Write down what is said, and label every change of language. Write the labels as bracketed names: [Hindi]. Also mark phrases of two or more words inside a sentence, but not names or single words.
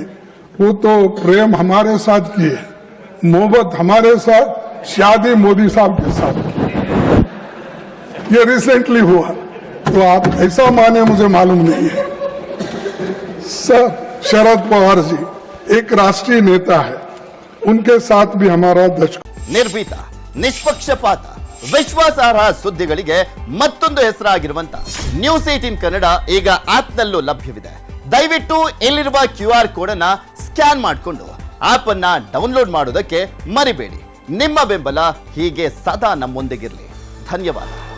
[Hindi] वो तो प्रेम हमारे साथ किए, मोहब्बत हमारे साथ शादी मोदी साहब के साथ की। ये रिसेंटली हुआ, तो आप ऐसा माने मुझे मालूम नहीं है। सर शरद पवार जी एक राष्ट्रीय नेता है, उनके साथ भी हमारा दशक। [Kannada] ನಿರ್ಭೀತ, ನಿಷ್ಪಕ್ಷಪಾತ, ವಿಶ್ವಾಸಾರ್ಹ ಸುದ್ದಿಗಳಿಗೆ ಮತ್ತೊಂದು ಹೆಸರಾಗಿರುವಂತ ನ್ಯೂಸ್ 18 ಕನ್ನಡ ಈಗ ಆಪ್ನಲ್ಲೂ ಲಭ್ಯವಿದೆ. ದಯವಿಟ್ಟು ಇಲ್ಲಿರುವ QR ಕೋಡ್ ಅನ್ನ ಸ್ಕ್ಯಾನ್ ಮಾಡಿಕೊಂಡು ಆಪ್ ಅನ್ನ ಡೌನ್ಲೋಡ್ ಮಾಡೋದಕ್ಕೆ ಮರಿಬೇಡಿ. ನಿಮ್ಮ ಬೆಂಬಲ ಹೀಗೆ ಸದಾ ನಮ್ಮೊಂದಿಗಿರಲಿ. ಧನ್ಯವಾದ.